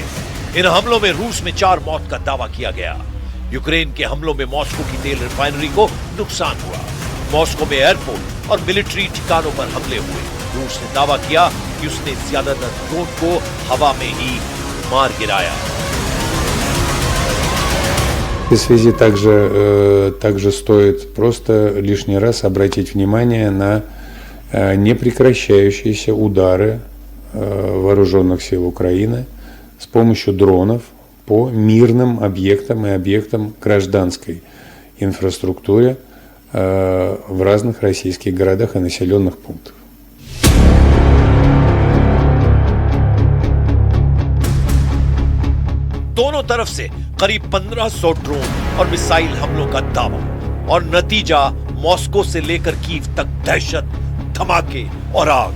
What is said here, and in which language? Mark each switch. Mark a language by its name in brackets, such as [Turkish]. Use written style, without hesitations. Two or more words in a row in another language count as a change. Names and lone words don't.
[Hindi] इन हमलों में रूस में 4 मौत का दावा किया गया। यूक्रेन के हमलों में मॉस्को की तेल रिफाइनरी को नुकसान हुआ। मॉस्को में एयरपोर्ट और मिलिट्री ठिकानों पर हमले हुए। रूस ने दावा किया कि उसने ज्यादातर ड्रोन को हवा में ही मार गिराया। [Russian] В связи также стоит просто лишний раз обратить внимание на непрекращающиеся удары вооруженных сил Украины с помощью дронов по мирным объектам и объектам гражданской инфраструктуре в разных российских городах и населенных пунктах. [Hindi] दोनों तरफ से करीब 1500 ड्रोन और मिसाइल हमलों का दावा और नतीजा मॉस्को से लेकर कीव तक दहशत, धमाके और आग।